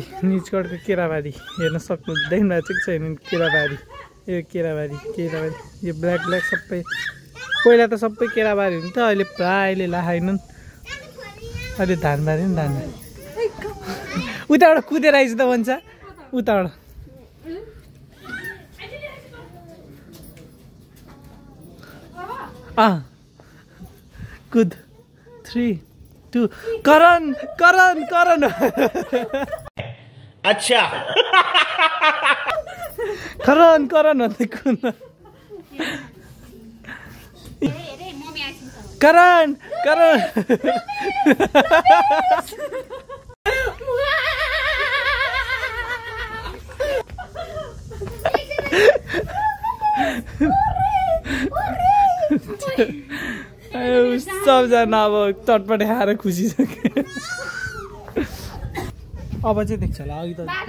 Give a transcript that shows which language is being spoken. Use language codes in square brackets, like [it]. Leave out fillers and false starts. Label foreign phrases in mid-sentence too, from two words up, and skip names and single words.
[ne] निजगढको केराबारी हेर्न सक्नु हुँदैन भएको छैन केराबारी यो केराबारी केराबारी यो [en] black black [ne] सबै पहिला त सबै केराबारी हुन्थ्यो अहिले प्रायले लाखाइनन् अहिले धानबारी नि धानबारी उताबाट कुदेर आइज त भन्छ उताबाट कुद 3 2 करण करण करण अच्छा करण करण भन्दै कुद करण करण सबजना अब चटपटे खाएर खुसी छ अब चाहिँ देख्छ होला अघि त